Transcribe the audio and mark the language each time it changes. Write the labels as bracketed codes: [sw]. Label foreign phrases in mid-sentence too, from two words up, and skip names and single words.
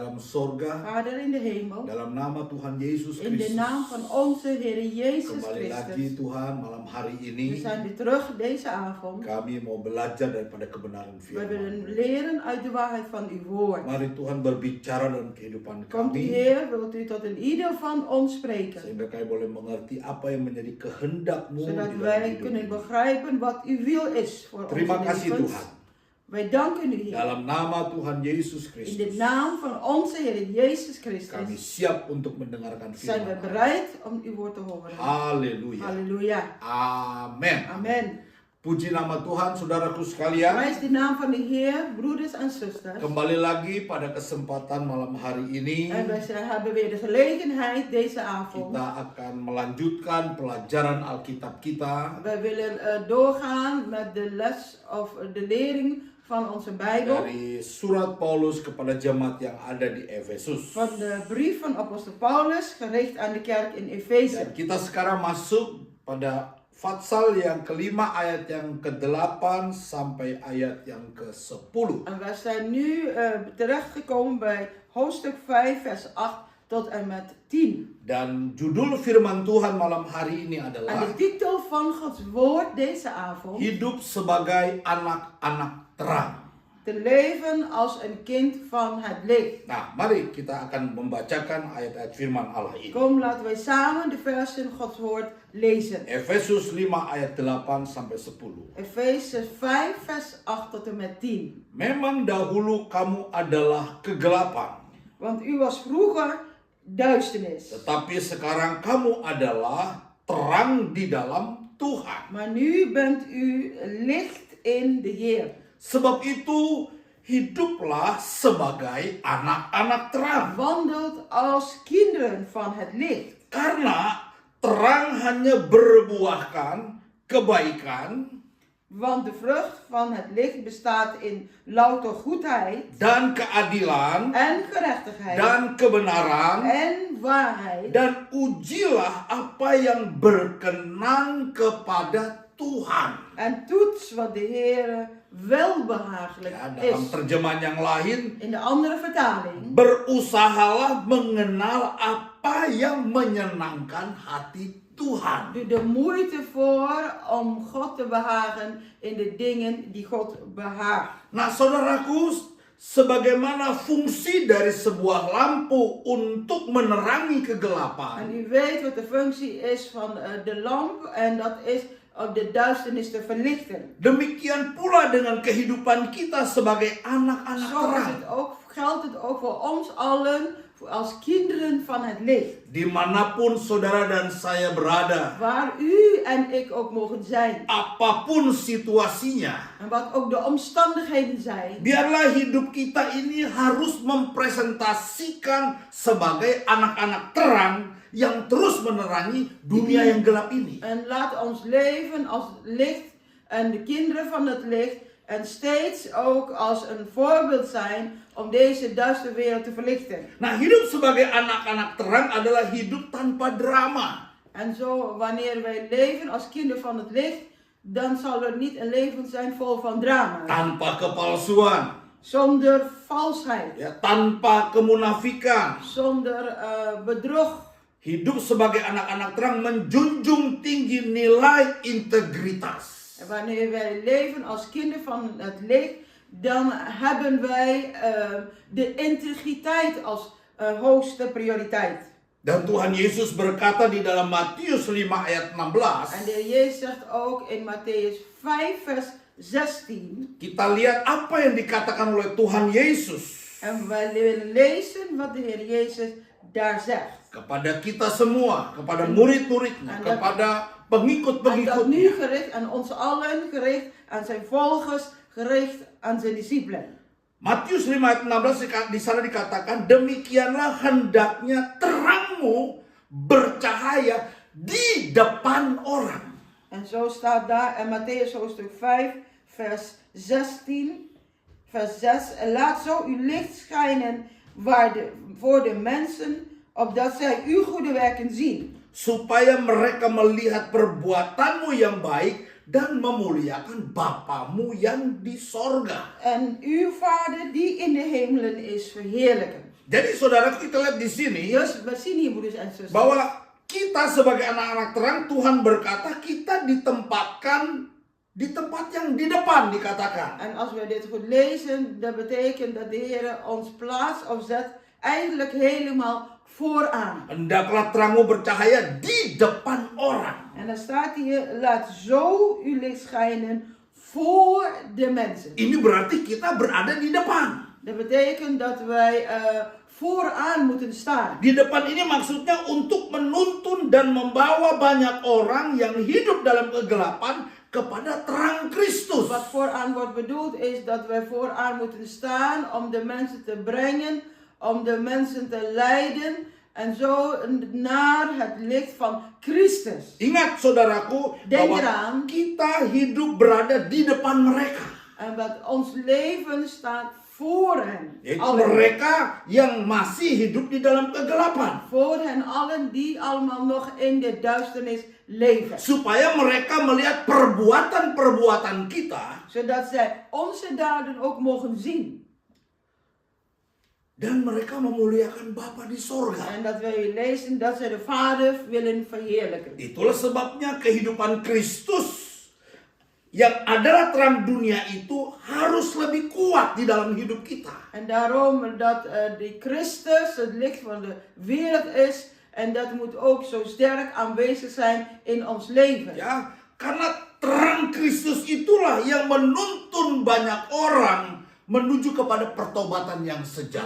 [id] sorga, [nl] Vader in de hemel, [id] dalam nama Tuhan Yesus [nl] in de [id] Kristus, [nl] naam van onze Heer Jezus [id] kembali lagi [nl] Christus. [id] Tuhan malam hari [nl] We [id] ini, [nl] zijn weer terug deze avond. [id] kami mau belajar daripada kebenaran [nl] We [id] firman. [nl] willen leren uit de waarheid van uw woord. [id] Mari Tuhan berbicara dalam kehidupan [nl] Komt u [id] kami, [nl] Heer, wilt u tot een ieder van ons spreken. [id] sehingga kami boleh mengerti apa yang menjadi kehendak-Mu [nl] Zodat [id] di dalam [nl] wij [id] hidup [nl] kunnen [id] ini. [nl] begrijpen wat uw wil is voor [id] Terima [nl] onze [id] kasih [nl] levens. [id] Tuhan. [nl] Wij danken u Heer. [id] Dalam nama Tuhan Yesus [nl] In de [id] Kristus, [nl] naam van onze Heer Jezus [id] kami [nl] Christus [id] siap untuk mendengarkan [nl] zijn we [id] firman. [nl] bereid om uw woord te horen. [id] Haleluya. [nl] Halleluja. [id] Amin. [nl] Amen. [id] Puji nama Tuhan, saudaraku sekalian. [nl] Prijs de naam van de Heer, broeders en zusters. [id] Kembali lagi pada kesempatan malam hari ini, [nl] En wij hebben weer de gelegenheid deze avond. [id] kita akan melanjutkan pelajaran Alkitab kita [nl] Wij willen doorgaan met de les of de lering van onze Bijbel. [id] dari surat Paulus kepada jemaat yang ada di Efesus. [nl] Van de brief van apostel Paulus, gericht aan de kerk in Efeze. [id] Dan kita sekarang masuk pada Fatsal yang kelima ayat yang ke-8 sampai ayat yang ke-10. [nl] En wij zijn nu terechtgekomen bij hoofdstuk 5 vers 8 tot en met 10. [id] Dan judul firman Tuhan malam hari ini [nl] En [id] adalah [nl] de titel van Gods woord deze avond: [id] hidup sebagai anak-anak terang. [nl] te leven als een kind van het licht. [id] Nah, mari kita akan membacakan ayat-ayat firman Allah ini. [nl] Kom, laten wij samen de versen Gods woord lezen. [id] Efesus 5 ayat 8 sampai 10. [nl] Efeze 5 vers 8 tot en met 10. [id] Memang dahulu kamu adalah kegelapan, [nl] Want u was vroeger duisternis, [id] tetapi sekarang kamu adalah terang di dalam Tuhan. [nl] maar nu bent u licht in de Heer. [id] Sebab itu hiduplah sebagai anak-anak terang. [nl] Wandelt als kinderen van het licht. [id] Karena terang hanya berbuahkan kebaikan [nl] Want de vrucht van het licht bestaat in louter goedheid [id] dan keadilan [nl] en gerechtigheid [id] dan kebenaran. [nl] en waarheid. [id] Dan ujilah apa yang berkenan kepada Tuhan. [nl] En toets wat de Heer welbehagelijk [id] Ya, dalam [nl] is. [id] terjemahan yang lain, [nl] In de andere vertaling. [id] berusahalah mengenal apa yang menyenangkan hati Tuhan. [nl] Doe de moeite voor om God te behagen in de dingen die God behaagt. [id] Nah, saudaraku, sebagaimana fungsi dari sebuah lampu untuk menerangi [nl] En [id] kegelapan, [nl] u weet wat de functie is van de lamp en dat is om de duisternis te verlichten. [id] demikian pula dengan kehidupan kita sebagai anak-anak [nl] Zo is [id] terang. [nl] het ook, geldt het ook voor ons allen als kinderen van het licht. [id] Dimanapun saudara dan saya berada, [nl] Waar u en ik ook mogen zijn. [id] apapun situasinya, [nl] En wat ook de omstandigheden zijn. [id] biarlah hidup kita ini harus mempresentasikan sebagai anak-anak terang yang terus menerangi dunia yang gelap ini. [nl] En laat ons leven als licht en de kinderen van het licht. En steeds ook als een voorbeeld zijn om deze duistere wereld te verlichten. [id] Nah, hidup sebagai anak-anak terang adalah hidup tanpa drama. [nl] En zo, wanneer wij leven als kinderen van het licht, dan zal er niet een leven zijn vol van drama. [id] Tanpa kepalsuan, [nl] Zonder valsheid, [id] ya, tanpa kemunafikan. [nl] zonder bedrog. [id] Hidup sebagai anak-anak terang menjunjung tinggi nilai integritas. [nl] En wanneer wij leven als kinderen van het licht, dan hebben wij de integriteit als hoogste prioriteit. [id] Dan Tuhan Yesus berkata di dalam Matius 5 ayat 16. [nl] En de Heer Jezus zegt ook in Matthäus 5 vers 16. [id] Kita lihat apa yang dikatakan oleh Tuhan Yesus [nl] En wij willen lezen wat de Heer Jezus daar zegt. [id] kepada kita semua, kepada murid-muridnya, kepada [nl] En dat nu [id] pengikut-pengikutnya. [nl] gericht aan ons allen, gericht aan zijn volgers, gericht aan zijn discipelen. [id] Matius 5 ayat 16 di sana dikatakan, demikianlah hendaknya terangmu bercahaya di depan orang. [nl] En zo staat daar in Matthäus hoofdstuk 5 vers 16, vers 6. En laat zo uw licht schijnen voor de mensen, opdat zij uw goede werken zien. [id] Supaya mereka melihat perbuatanmu yang baik dan memuliakan Bapamu yang di sorga. [nl] En uw Vader die in de hemelen is verheerlijken. [id] Jadi saudaraku, kita lihat di sini [nl] Dus we zien hier, broeders en zusters, [id] bahwa kita sebagai anak-anak terang, Tuhan berkata kita ditempatkan di tempat yang di depan, dikatakan. [nl] en als we dit goed lezen, dat betekent dat de Heer ons plaats of zet eigenlijk helemaal vooraan. [id] Hendaklah terangmu bercahaya di depan orang. [nl] En dan staat hier, laat zo uw licht schijnen voor de mensen. [id] Ini berarti kita berada di depan. [nl] Dat betekent dat wij vooraan moeten staan. [id] Di depan ini maksudnya untuk menuntun dan membawa banyak orang yang hidup dalam kegelapan kepada terang Kristus. [nl] Wat vooraan wordt bedoeld is dat wij vooraan moeten staan om de mensen te brengen, om de mensen te leiden en zo naar het licht van Christus. [id] Ingat saudaraku, [nl] Denk [id] bahwa [nl] eraan. [id] kita hidup berada di depan mereka. [nl] En wat ons leven staat voor hen. [id] Yaitu [nl] Allen. [id] mereka yang masih hidup di dalam kegelapan. [nl] Voor hen allen die allemaal nog in de duisternis leven. [id] Supaya mereka melihat perbuatan-perbuatan kita. [nl] Zodat zij onze daden ook mogen zien. [id] Dan mereka memuliakan Bapa di sorga. [nl] En dat wij lezen dat zij de Vader willen verheerlijken. [id] Itulah sebabnya kehidupan Kristus yang adalah terang dunia itu harus lebih kuat di dalam hidup kita. [nl] En daarom dat die Christus het licht van de wereld is. En dat moet ook zo sterk aanwezig zijn in ons leven. [id] Ya, karena terang Kristus itulah yang menuntun banyak orang menuju kepada pertobatan yang sejati.